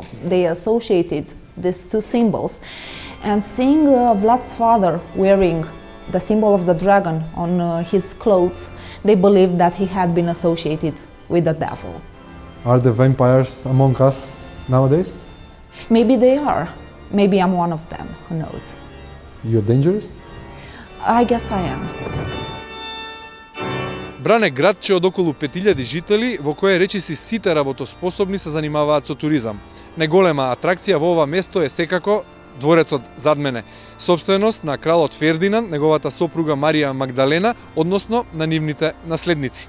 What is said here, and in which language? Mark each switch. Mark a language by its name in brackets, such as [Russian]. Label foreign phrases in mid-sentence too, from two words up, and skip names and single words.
[English] They associated these two symbols. And seeing Vlad's father wearing the symbol of the dragon on his clothes, they believed that he had been associated with the devil. Are the vampires among us nowadays? Maybe they are. Maybe I'm one of them, who knows? You're dangerous? I guess I am. [Macedonian] Бран е градче од околу 5000 жители, во кое речиси сите работоспособни се занимаваат со туризам. Неголема атракција во ова место е секако дворецот зад мене, собственост на кралот Фердинанд, неговата сопруга Марија Магдалена, односно на нивните наследници.